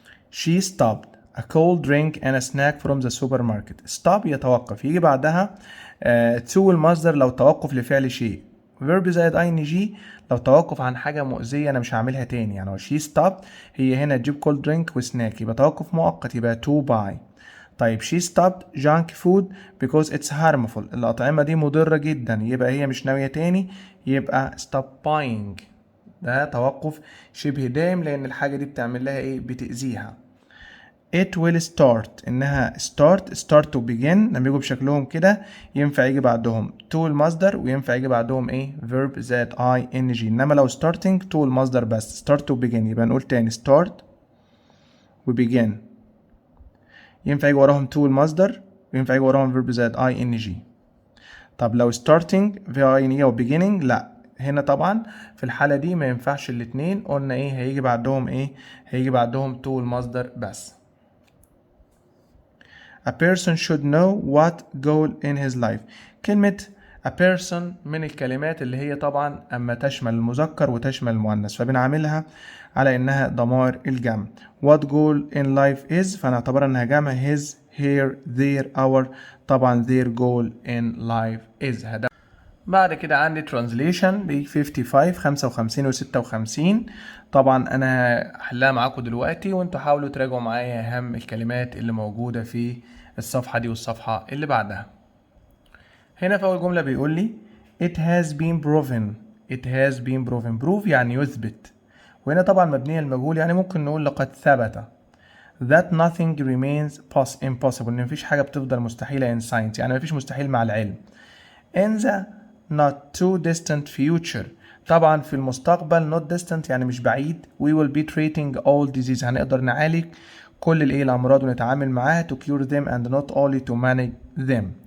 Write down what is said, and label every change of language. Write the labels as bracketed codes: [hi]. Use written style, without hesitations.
[en] She stopped a cold drink and a snack from the supermarket. [ar] stop يتوقف يجي بعدها to المصدر لو توقف لفعل شيء. verb زائد ing لو توقف عن حاجة مؤذية أنا مش هعملها تاني يعني [en] she stopped [ar] هي هنا تجيب cold drink وسناك يبقى توقف مؤقت يبقى [en] to buy. طيب she stopped junk food because it's harmful. [ar] الأطعمة دي مضرة جدا يبقى هي مش ناوية تاني يبقى [en] stop buying. [ar] ده توقف شبه دائم لأن الحاجة دي بتعمل لها إيه بتأذيها. it will start إنها start to begin لما يجوا بشكلهم كده ينفع يجي بعدهم to المصدر وينفع يجي بعدهم إيه verb زائد ing. إنما لو starting to المصدر بس start to begin يبقى نقول تاني start و begin ينفع يجي وراهم to المصدر وينفع يجي وراهم verb زائد ing. طب لو starting في ing او beginning لا هنا طبعا في الحالة دي ما ينفعش الاتنين قلنا ايه هيجي بعدهم ايه هيجي بعدهم to المصدر بس. [en] A person should know what goal in his life. [ar] كلمة a person من الكلمات اللي هي طبعا اما تشمل المذكر وتشمل المؤنث فبنعملها على انها ضمائر الجمع. [en] what goal in life is [ar] فنعتبرها انها جمع [en] his her their our. [ar] طبعا [en] their goal in life is [ar] هذا. بعد كده عندي translation ب 55 55 و 56. طبعا انا هحلها معاكم دلوقتي وانتوا حاولوا تراجعوا معايا اهم الكلمات اللي موجودة في الصفحة دي والصفحة اللي بعدها. هنا في اول جملة بيقول لي [en] it has been proven. it has been proven prove [ar] يعني يثبت وهنا طبعا مبنية المجهول يعني ممكن نقول لقد ثبت. [en] that nothing remains impossible [ar] ان مفيش حاجة بتفضل مستحيلة [en] in science [ar] يعني مفيش مستحيل مع العلم. [en] in the not too distant future. [ar] طبعا في المستقبل [en] not distant [ar] يعني مش بعيد. [en] we will be treating all disease [ar] هنقدر نعالج كل الامراض ونتعامل معاها [en] to cure them and not only to manage them.